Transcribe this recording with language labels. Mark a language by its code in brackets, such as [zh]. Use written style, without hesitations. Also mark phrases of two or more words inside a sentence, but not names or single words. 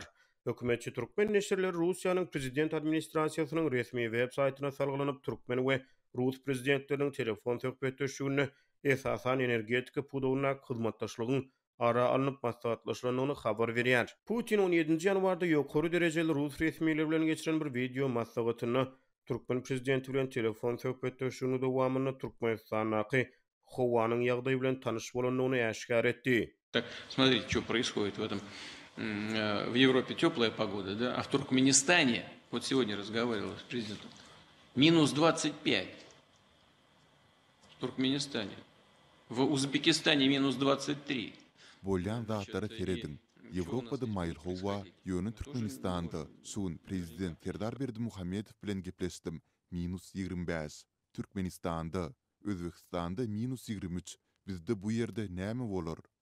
[tk] Hökümetçi türkmen neşirleri Russiýanyň prezident administrasiýasynyň resmi web saýtyna salgylanyp türkmen we Rus prezidentleriniň telefon söhbetdeşigini esasan energetika puduwyna hyzmatdaşlygyň ara alınıp maslahatlaşylandygyny habar berýär. Putin 17 ýanwarda ýokary derejeli Rus resmiýetleri bilen geçiren bir video maslahatyny Türkmen prezidenti bilen telefon söhbetdeşigini dowamyny Türkmenistanaky howanyň ýagdaýy bilen tanyş bolanyny aşkar etdi. [ru] Так, смотрите, что происходит в этом. В Европе теплая погода, да? А в Туркменистане, вот сегодня разговаривал с президентом, минус 25. В Туркменистане. В Узбекистане минус 23. [tk] Bolyan zatlara teredin. Ýewropada maýyl howa, ýöne Türkmenistanda suwun prezident Serdar Berdimuhammedow bilen gepleşdim. Minus 25. Türkmenistanda, Özbekistanda minus 23. Bizde bu ýerde näme bolar?